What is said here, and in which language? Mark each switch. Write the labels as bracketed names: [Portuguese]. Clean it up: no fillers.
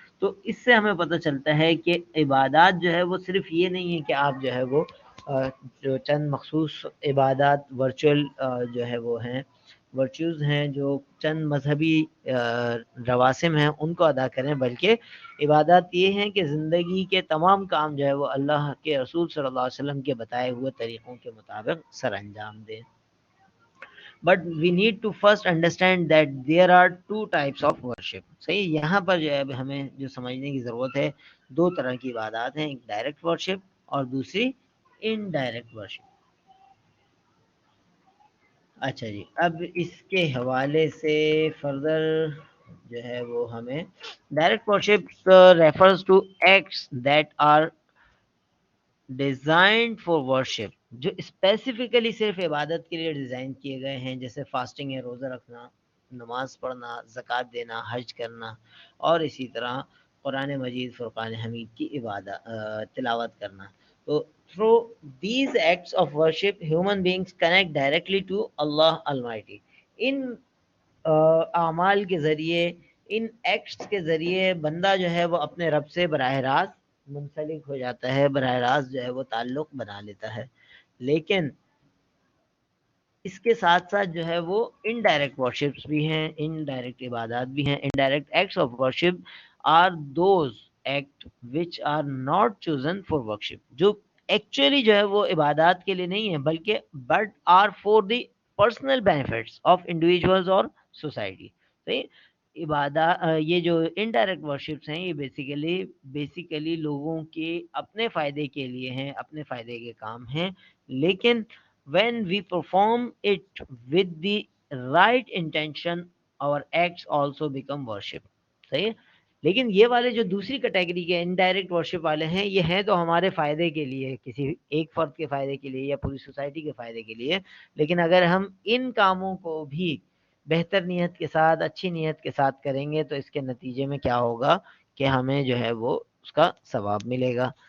[Urdu] تو اس سے ہمیں پتہ چلتا ہے کہ عبادات جو ہے وہ صرف یہ نہیں ہے کہ آپ جو ہے وہ جو چند مخصوص عبادات ورچوئل جو ہے وہ ہیں، ورچوز ہیں، جو چند مذہبی رواسم ہیں ان کو ادا کریں، بلکہ عبادات یہ ہیں کہ زندگی کے تمام کام جو ہے وہ اللہ کے رسول صلی اللہ علیہ وسلم کے بتائے ہوئے طریقوں کے مطابق سر انجام دیں. [English] But we need to first understand that there are two types of worship. [Urdu] صحیح، یہاں پر جو ہے ہمیں جو سمجھنے کی ضرورت ہے، دو طرح کی عبادات ہیں، ایک ڈائریکٹ ورشپ اور دوسری انڈائریکٹ ورشپ. اچھا جی، اب اس کے حوالے سے فردر جو ہے وہ ہمیں [English] direct worship refers to acts that are designed for worship, [Urdu] جو اسپیسیفکلی صرف عبادت کے لیے ڈیزائن کیے گئے ہیں، جیسے فاسٹنگ ہے، روزہ رکھنا، نماز پڑھنا، زکوٰۃ دینا، حج کرنا، اور اسی طرح قرآن مجید فرقان حمید کی عبادت تلاوت کرنا. [English] تو through these acts of worship human beings connect directly to Allah Almighty. [Urdu] ان اعمال کے ذریعے ان ایکٹس کے ذریعے بندہ جو ہے وہ اپنے رب سے براہ راست منسلک ہو جاتا ہے، براہ راست جو ہے وہ تعلق بنا لیتا ہے. لیکن اس کے ساتھ ساتھ جو ہے وہ انڈائریکٹ ورشپس بھی ہیں، انڈائریکٹ عبادات بھی ہیں. [English] indirect acts of worship are those act which are not chosen for worship, [Urdu] جو ایکچولی جو ہے وہ عبادات کے لیے نہیں ہے بلکہ [English] but are for the personal benefits of individuals [Urdu] اور سوسائٹی. صحیح. عبادات یہ جو انڈائریکٹ ورشپس ہیں یہ بیسیکلی لوگوں کے اپنے فائدے کے لیے ہیں، اپنے فائدے کے کام ہیں. [English] لیکن when we perform it with the right intention our acts also become worship. [Urdu] صحیح ہے. لیکن یہ والے جو دوسری کیٹیگری کے انڈائریکٹ ورشپ والے ہیں یہ ہیں تو ہمارے فائدے کے لیے، کسی ایک فرد کے فائدے کے لیے یا پوری سوسائٹی کے فائدے کے لیے. لیکن اگر ہم ان کاموں کو بھی بہتر نیت کے ساتھ، اچھی نیت کے ساتھ کریں گے تو اس کے نتیجے میں کیا ہوگا کہ ہمیں جو ہے وہ اس کا ثواب ملے گا.